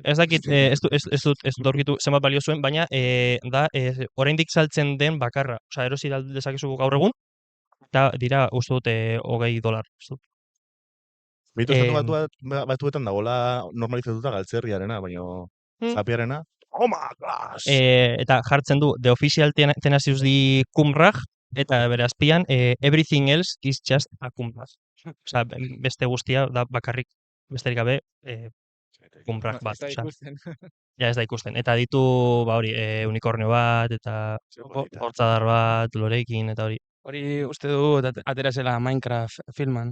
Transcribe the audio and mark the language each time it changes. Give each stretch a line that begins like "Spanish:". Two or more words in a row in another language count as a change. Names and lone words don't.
Basque: ez dakit, ez dut aurkitu zenbat balio zuen, baina da, oraindik saltzen den bakarra. Osea, erosi dezakezu gaur egun, eta dira, uste dut, $20. uste dut. Beitu estatu batuetan dagoela normalizatuta galtzerriarena, baina zapiarena.
English: Oh my gosh!
Basque: Eta jartzen du The Official Tenacious D Kumrag, eta bere azpian
English: Everything Else is just a Kumrag.
Basque: Osea, beste guztia da bakarrik, besterik gabe, Kumrag bat. Ez da Osea, ikusten. ja ez da ikusten. Eta ditu, ba hori, unikornio bat, eta hortzadar bat, lorekin, eta hori. Hori uste du atera zela Minecraft filman.